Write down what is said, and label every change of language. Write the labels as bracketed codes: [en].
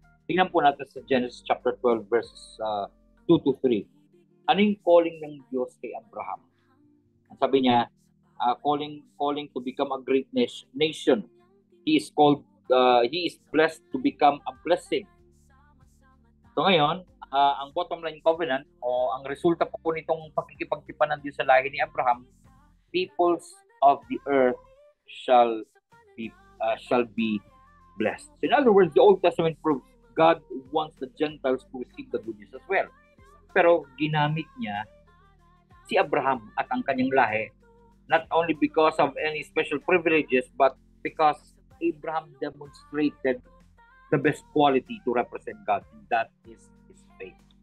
[tl] Tingnan po natin sa Genesis chapter 12 verses 2 to 3. Ano yung calling ng Diyos kay Abraham? Ang sabi niya, [en] calling to become a great nation. He is blessed to become a blessing. [tl] So ngayon, ang bottom line covenant o ang resulta po nitong pakikipagtipan ng Diyos sa lahi ni Abraham, [en] peoples of the earth shall be blessed. So in other words, the Old Testament proves God wants the Gentiles to receive the good news as well. [tl] Pero ginamit niya si Abraham at ang kanyang lahi [en] not only because of any special privileges but because Abraham demonstrated the best quality to represent God, and that is his faith.